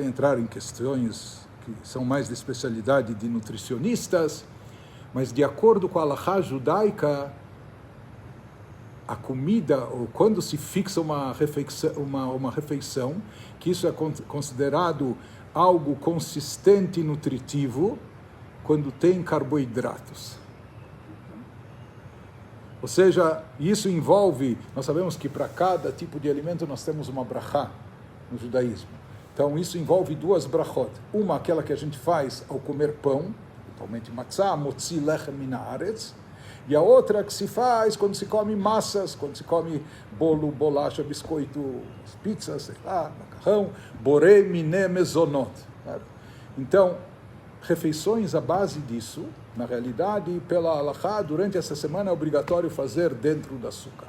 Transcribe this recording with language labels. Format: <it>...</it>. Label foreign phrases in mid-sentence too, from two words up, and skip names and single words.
<pt>entrar em questões que são mais de especialidade de nutricionistas, mas de acordo com a halachá judaica, a comida, ou quando se fixa uma refeição, que isso é considerado algo consistente e nutritivo, quando tem carboidratos. Ou seja, isso envolve, nós sabemos que para cada tipo de alimento nós temos uma brachá no judaísmo. Então isso envolve 2 brachot. Uma, aquela que a gente faz ao comer pão, totalmente matzah,</pt> <he>מוציא לחם מן הארץ,</he> <pt>e a outra que se faz quando se come massas, quando se come bolo, bolacha, biscoito, pizzas, sei lá, macarrão,</pt> <he>בורא מיני מזונות.</he> <pt>Então, refeições à base disso, na realidade, pela halachá, durante essa semana é obrigatório fazer dentro da sukkah.</pt>